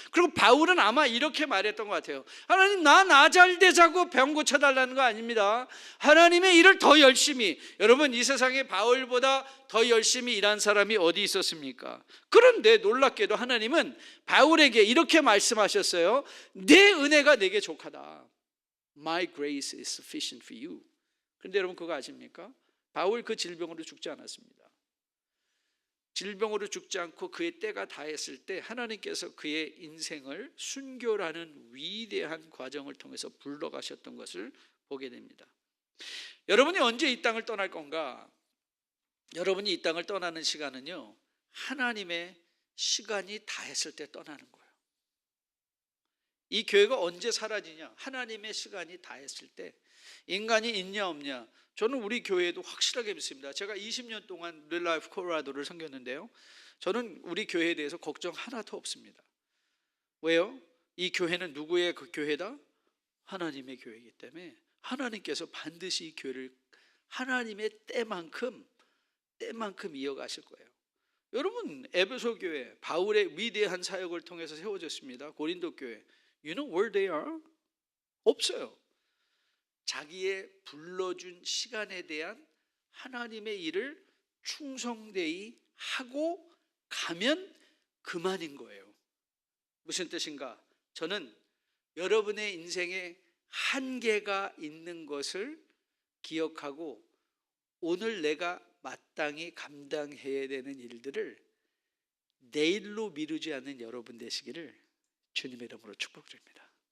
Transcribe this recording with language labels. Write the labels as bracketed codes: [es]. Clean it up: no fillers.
[ko] 그리고 바울은 아마 이렇게 말했던 것 같아요. 하나님, 나 잘 되자고 병 고쳐달라는 거 아닙니다. 하나님의 일을 더 열심히. 여러분 이 세상에 바울보다 더 열심히 일한 사람이 어디 있었습니까? 그런데 놀랍게도 하나님은 바울에게 이렇게 말씀하셨어요. 내 은혜가 내게 족하다. [en] My grace is sufficient for you. [ko] 그런데 여러분 그거 아십니까? 바울 그 질병으로 죽지 않았습니다. 질병으로 죽지 않고 그의 때가 다했을 때 하나님께서 그의 인생을 순교라는 위대한 과정을 통해서 불러가셨던 것을 보게 됩니다. 여러분이 언제 이 땅을 떠날 건가? 여러분이 이 땅을 떠나는 시간은요, 하나님의 시간이 다했을 때 떠나는 거예요. 이 교회가 언제 사라지냐? 하나님의 시간이 다했을 때. 인간이 있냐 없냐? 저는 우리 교회에도 확실하게 믿습니다. 제가 20년 동안 뉴라이프 콜로라도를 섬겼는데요, 저는 우리 교회에 대해서 걱정 하나도 없습니다. 왜요? 이 교회는 누구의 그 교회다? 하나님의 교회이기 때문에 하나님께서 반드시 이 교회를 하나님의 때만큼 이어가실 거예요. 여러분 에베소 교회 바울의 위대한 사역을 통해서 세워졌습니다. 고린도 교회, [en] you know where they are? [ko] 없어요. 자기의 불러준 시간에 대한 하나님의 일을 충성되이 하고 가면 그만인 거예요. 무슨 뜻인가? 저는 여러분의 인생에 한계가 있는 것을 기억하고 오늘 내가 마땅히 감당해야 되는 일들을 내일로 미루지 않는 여러분 되시기를 주님의 이름으로 축복드립니다.